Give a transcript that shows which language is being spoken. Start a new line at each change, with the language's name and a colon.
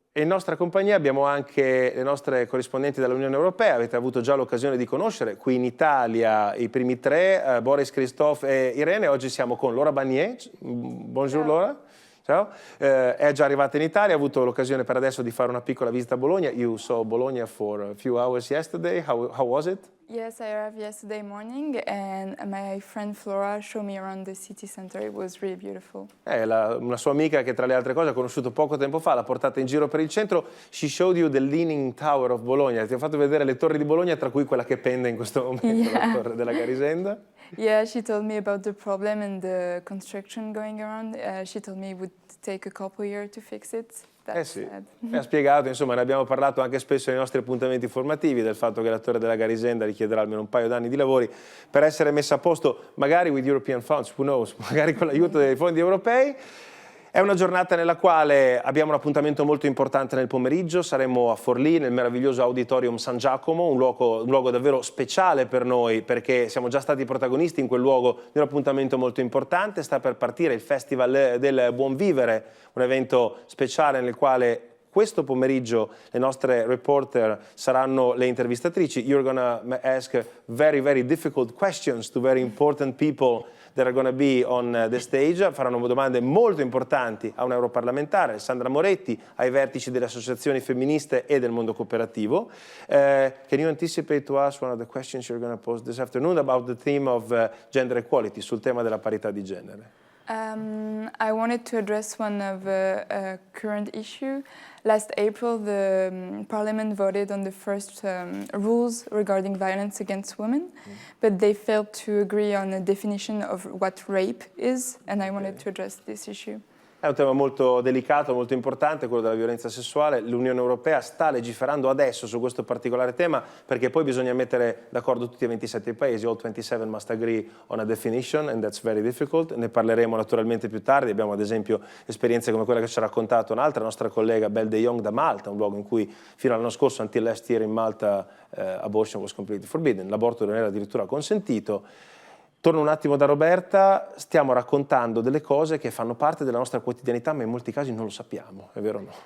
Italian: E in nostra compagnia abbiamo anche le nostre corrispondenti dall'Unione Europea, avete avuto già l'occasione di conoscere qui in Italia i primi 3, Boris, Christophe e Irene. Oggi siamo con Laura Bagnier. Bonjour. Ciao. Laura. Ciao. È già arrivata in Italia, ha avuto l'occasione per adesso di fare una piccola visita a Bologna.
English: You saw Bologna for a few hours yesterday. How was it? Yes, I arrived yesterday morning and my friend Flora showed me around the city center. It was really beautiful.
Italian: Una sua amica che tra le altre cose ha conosciuto poco tempo fa, l'ha portata in giro per il centro.
English: She showed you the Leaning Tower of Bologna.
Italian: Ti ha fatto vedere le torri di Bologna, tra cui quella che pende in questo momento, la torre della Garisenda.
English: Yeah, she told me about the problem and the construction going around. She told me it would take a couple years to fix it.
Italian: Sì, ha spiegato, insomma, ne abbiamo parlato anche spesso nei nostri appuntamenti formativi, del fatto che la torre della Garisenda richiederà almeno un paio d'anni di lavori per essere messa a posto, magari
English: with European funds, who knows,
Italian: magari con l'aiuto dei fondi europei. È una giornata nella quale abbiamo un appuntamento molto importante nel pomeriggio, saremo a Forlì nel meraviglioso Auditorium San Giacomo, un luogo davvero speciale per noi perché siamo già stati protagonisti in quel luogo di un appuntamento molto importante. Sta per partire il Festival del Buon Vivere, un evento speciale nel quale questo pomeriggio le nostre reporter saranno le intervistatrici.
English: You're gonna ask very, very difficult questions to very important people that are going to be on the stage.
Italian: Faranno domande molto importanti a un europarlamentare, Alessandra Moretti, ai vertici delle associazioni femministe e del mondo cooperativo.
English: Can you anticipate to us one of the questions you're going to pose this afternoon about the theme of gender equality,
Italian: sul tema della parità di genere?
English: I wanted to address one of a current issue. Last April, the Parliament voted on the first rules regarding violence against women, but they failed to agree on a definition of what rape is, and I wanted to address this issue.
Italian: È un tema molto delicato, molto importante, quello della violenza sessuale. L'Unione Europea sta legiferando adesso su questo particolare tema perché poi bisogna mettere d'accordo tutti i 27 paesi.
English: All 27 must agree on a definition and that's very difficult.
Italian: Ne parleremo naturalmente più tardi. Abbiamo ad esempio esperienze come quella che ci ha raccontato un'altra nostra collega, Belle de Jong da Malta, un luogo in cui fino all'anno scorso,
English: until last year in Malta, abortion was completely forbidden.
Italian: L'aborto non era addirittura consentito. Torno un attimo da Roberta, stiamo raccontando delle cose che fanno parte della nostra quotidianità, ma in molti casi non lo sappiamo, è vero o no?